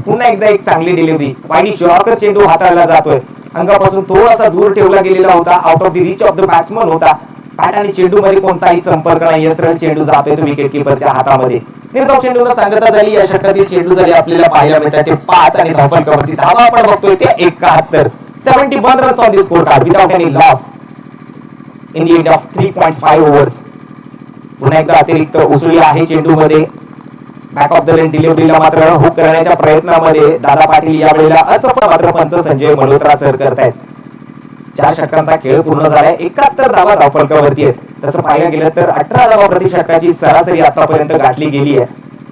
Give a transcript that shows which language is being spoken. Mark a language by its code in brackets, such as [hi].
[mr] पुन्हा एकदा एक चांगली डिलिव्हरी. वाईड यॉर्कर चेंडू हाताळला जातोय. अंगापासून थोडासा दूर ठेवला गेलेला होता. [en] out of the reach of the batsman [mr] होता. बॅट आणि चेंडू मध्ये कोणताही संपर्क नाही. सरळ चेंडू जातोय तो विकेट किपरच्या हातामध्ये. निर्धाव चेंडूला सांगता झाली. या षटकातील चेंडू झाले आपल्याला पाहायला मिळतात ते 5 आणि धावफलकावरती धावा आपण बघतोय ते 71. [en] 71 runs on the score card without any loss in the end of 3.5 overs. [mr] पुन्हा एकदा अतिरिक्त उसळी आहे चेंडू मध्ये. बॅक ऑफ द लेन डिलिव्हरीला मात्र हुक करण्याच्या प्रयत्नामध्ये दादा पाटील या वेळेला असफल. मात्र पंच संजय मल्होत्रा सर करतायत. 4 षटकांचा खेळ पूर्ण झालाय. 71 धावा धावफलकावरती आहेत. तसं पाहायला गेलं तर 18 धावा प्रति षटकाची सरासरी आतापर्यंत गाठली गेली आहे.